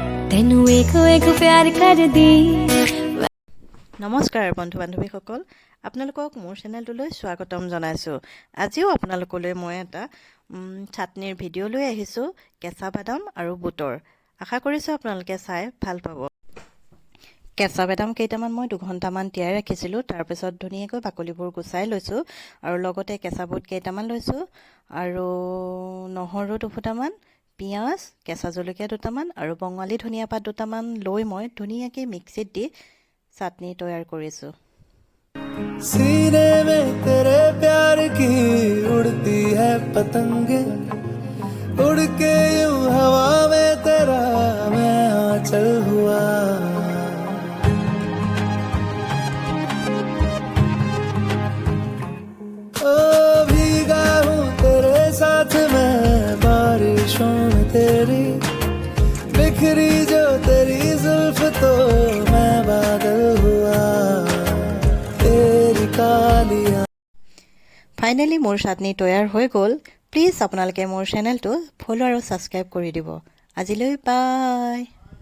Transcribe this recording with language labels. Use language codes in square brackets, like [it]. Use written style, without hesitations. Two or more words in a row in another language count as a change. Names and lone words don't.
[pa] तेनू एक एक प्यार कर दी। [as] নমস্কাৰ বন্ধু বান্ধৱীসকল, আপোনালোকক মোৰ চেনেলটোলৈ স্বাগতম জনাইছোঁ। আজিও আপোনালোকলৈ মই এটা চাটনিৰ ভিডিঅ' লৈ আহিছোঁ, কেঁচা বাদাম আৰু বুটৰ। আশা কৰিছোঁ আপোনালোকে চাই ভাল পাব। কেঁচা বাদাম কেইটামান মই 2 ঘণ্টামান তিয়াই ৰাখিছিলোঁ, তাৰপিছত ধুনীয়াকৈ বাকলিবোৰ গুচাই লৈছোঁ আৰু লগতে কেঁচা বুট কেইটামান লৈছোঁ আৰু নহৰু 2 ফুটামান, পিঁয়াজ, কেঁচা জলকীয়া 2টামান আৰু বঙালী ধনিয়া পাত 2টামান লৈ মই ধুনীয়াকৈ মিক্সিত দি চাটনি তৈয়াৰ কৰিছোঁ। [hi] सीने में तेरे प्यार की उड़ती है पतंगे, उड़ के यूं हवा में तेरा मैं आंचल हुआ। ओ भीगा हूँ तेरे साथ मैं बारिशों में तेरी, बिखरी जो तेरी जुल्फ तो मैं बादल हुआ। [as] ফাইনেলি মোৰ চাটনি তৈয়াৰ হৈ গ'ল। প্লিজ আপোনালোকে মোৰ চেনেলটো ফ'ল' আৰু ছাবস্ক্ৰাইব কৰি দিব। আজিলৈ বাই।